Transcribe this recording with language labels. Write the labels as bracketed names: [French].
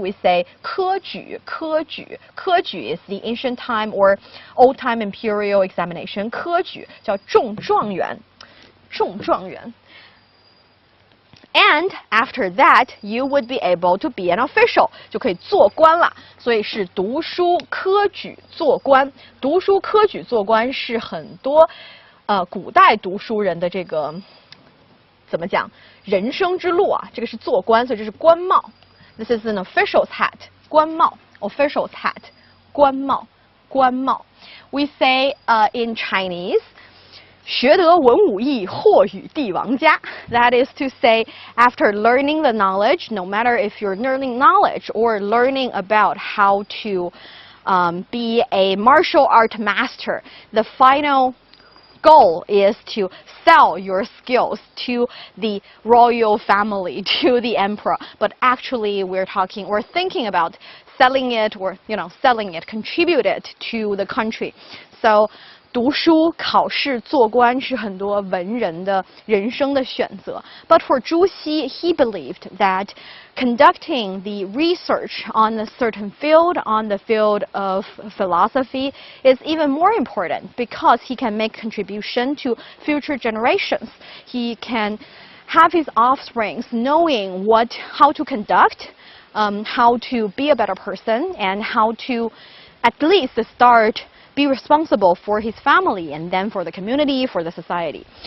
[English] We say 科举科举科举 is the ancient time or old time imperial examination. [Chinese] 科举叫中状元中状元 [English] And after that, you would be able to be an official， [Chinese] 就可以做官了。所以是读书科举做官。读书科举做官是很多古代读书人的这个怎么讲人生之路啊？这个是做官，所以这是官帽。 [English] This is an official's hat， 官帽 ，official's hat， 官帽，官帽。 We say in Chinese. [Chinese] 学得文武艺，或与帝王家。 [English] That is to say, after learning the knowledge, no matter if you're learning knowledge or learning about how to be a martial art master, the final goal is to sell your skills to the royal family, to the emperor. But actually, we're thinking about selling it or selling it, contribute it to the country. So. [Chinese] 读书、考试、做官是很多文人的人生的选择。 [English] But for Zhu Xi, he believed that conducting the research on a certain field, on the field of philosophy, is even more important because he can make contribution to future generations. He can have his offsprings knowing how to conduct, how to be a better person, and how to at least start be responsible for his family and then for the community, for the society.